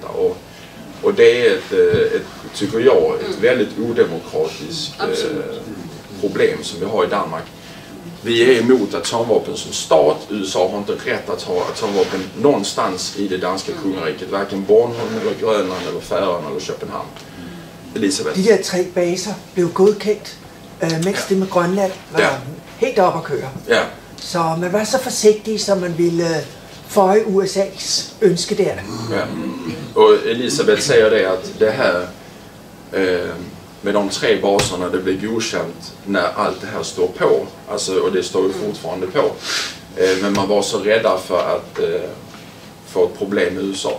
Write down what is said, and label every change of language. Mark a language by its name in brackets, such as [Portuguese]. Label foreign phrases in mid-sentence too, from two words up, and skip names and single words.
[Swedish] Och det är tycker jag, ett väldigt odemokratiskt problem som vi har i Danmark. Vi är emot atomvapen som stat. USA har inte rätt att ha atomvapen någonstans i det danska kungariket. Varken Bornholm eller Grönland eller Färöarna eller Köpenhamn. Elisabeth. [Danish] De der 3 baser blev godkendt, mens det med Grønland var helt op at køre. Ja. Så man var så forsigtig, som man ville føje USA's ønske der. Ja. [Swedish] Och Elisabeth säger det att det här med de 3 baserna, det blev godkänt när allt det här står på. Alltså, och det står ju fortfarande på. Men man var så rädda för att få ett problem med USA.